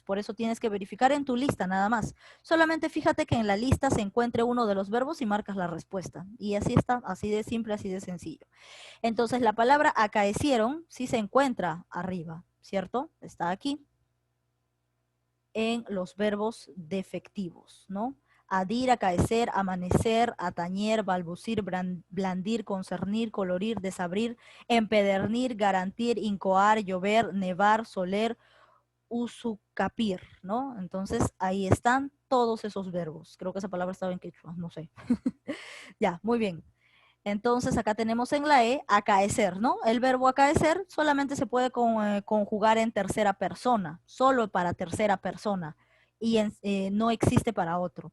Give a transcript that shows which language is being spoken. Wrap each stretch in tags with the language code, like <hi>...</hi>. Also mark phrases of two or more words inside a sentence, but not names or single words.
<es>Por eso tienes que verificar en tu lista nada más. Solamente fíjate que en la lista se encuentre uno de los verbos y marcas la respuesta. Y así está, así de simple, así de sencillo. Entonces la palabra acaecieron sí se encuentra arriba, ¿cierto? Está aquí en los verbos defectivos, ¿no? Adir, acaecer, amanecer, atañer, balbucir, blandir, concernir, colorir, desabrir, empedernir, garantir, incoar, llover, nevar, soler, usucapir, ¿no? Entonces ahí están todos esos verbos. Creo que esa palabra estaba en quechua, no sé. Ya, muy bien. Entonces acá tenemos en la E, acaecer, ¿no? El verbo acaecer solamente se puede conjugar en tercera persona, solo para tercera persona y no existe para otro.</es>